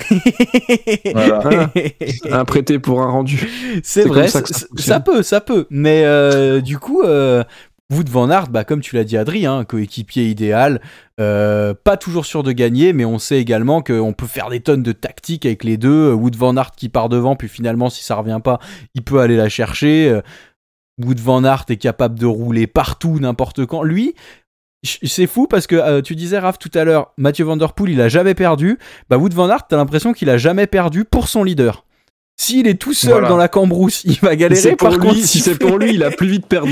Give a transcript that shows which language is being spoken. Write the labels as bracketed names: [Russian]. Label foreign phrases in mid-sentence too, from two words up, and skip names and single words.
[French] Voilà. Un prêté pour un rendu. C'est vrai, ça peut. Mais du coup, Wout van Aert, bah, comme tu l'as dit, Adri, hein, coéquipier idéal. Pas toujours sûr de gagner, mais on sait également qu'on peut faire des tonnes de tactiques avec les deux. Wout van Aert qui part devant, puis finalement, si ça revient pas, il peut aller la chercher. Wout van Aert est capable de rouler partout, n'importe quand. Lui, c'est fou parce que tu disais, Raph, tout à l'heure, Mathieu Van Der Poel, il a jamais perdu. Bah, Wout van Aert, t'as l'imprestion qu'il a jamais perdu pour son leader. S'il est tout seul dans la cambrousse, il va galérer. Par contre, si c'est pour lui, il a plus vite perdu.